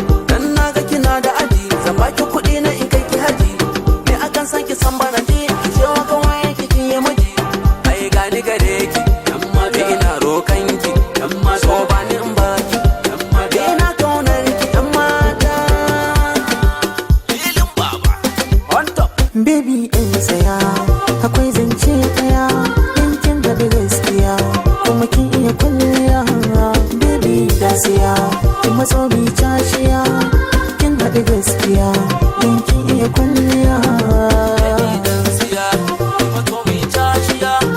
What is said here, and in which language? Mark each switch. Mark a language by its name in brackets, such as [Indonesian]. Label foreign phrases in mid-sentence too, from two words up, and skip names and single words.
[Hausa] Dan na ga kina da aji, zan baki kuɗi na in kai ki haji. Me akan san ki san bana ji, ki ce wa kawayen ki kin yi miji. Ai gani gare ki, yan mata ina rokan ki, yan mata. So ba ni in ba ki, yan mata. Ina kaunar ki, yan mata. Ilin Baba, [English] on top. [Hausa] Baby, ɗan tsaya, akwai zance ɗaya. In kin haɗu gaskiya, kuma kin iya kwalliya. Baby, ta siya, ki matso bi cashiya. Kin haɗu gaskiya, in kin iya kwalliya. Baby, dan siya, ki matso bi cashiya.